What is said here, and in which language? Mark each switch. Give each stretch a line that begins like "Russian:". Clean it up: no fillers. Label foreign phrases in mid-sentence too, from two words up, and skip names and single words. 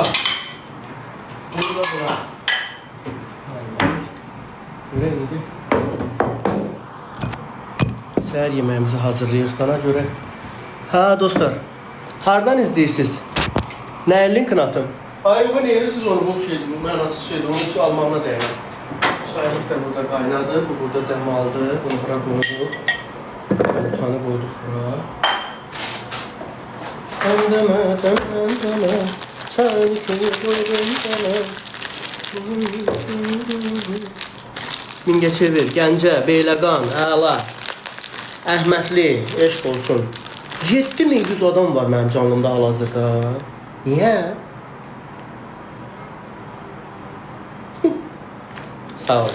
Azerbaijani: Burada. Görək indi. Səhər yeməyimizi hazırlayırıq dana görə. Ha dostlar, hardan izləyirsiniz? Nə linkini atım? Ay bu ne siz onu boş şeydi, bu mənasız şeydi,
Turkish: onun için almağına değmez. Çaylık da burada kaynadı, bu burada dem aldı, bunu bura koyduk. Yumurtanı koyduk bura. Deme, çaylık koydum deme.
Azerbaijani: Mingəçevir, Gəncə, Beyləqan, Əla, Əhmədli, eşq olsun. 7100 adam var mənim canlımda hal-hazırda. Niyə? Sağ olun.